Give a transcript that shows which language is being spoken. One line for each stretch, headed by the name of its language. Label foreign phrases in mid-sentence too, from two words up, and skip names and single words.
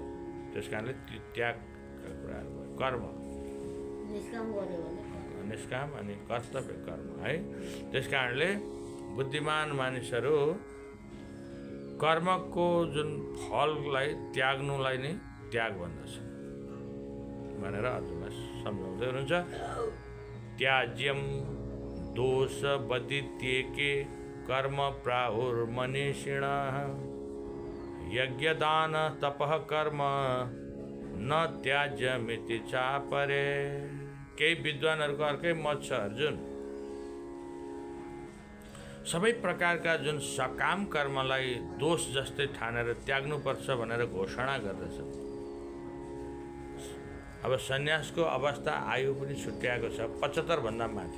Nepali: त्यस कारणले त्यो त्यागका कुराहरू भयो। कर्म निष्काम अनि कर्तव्य कर्म है। त्यस कारणले बुद्धिमान मानिसहरू कर्मको जुन फललाई त्याग्नुलाई नै त्याग भन्दछ भनेर अर्जुनलाई सम्झाउँदै हुनुहुन्छ।
Sanskrit: त्याज्यम दोष बदित्येके कर्म प्राहुर्मनीषिणः यज्ञदान तपः कर्म न त्याज्यमिति चापरे।
Nepali: केही विद्वानहरूको अर्कै मत छ अर्जुन, सबै प्रकारका जुन सकाम कर्मलाई दोष जस्तै ठानेर त्याग्नुपर्छ भनेर घोषणा गर्दछ। अब सन्यासको अवस्था आयु पनि छुट्याएको छ 75 भन्दा माथि।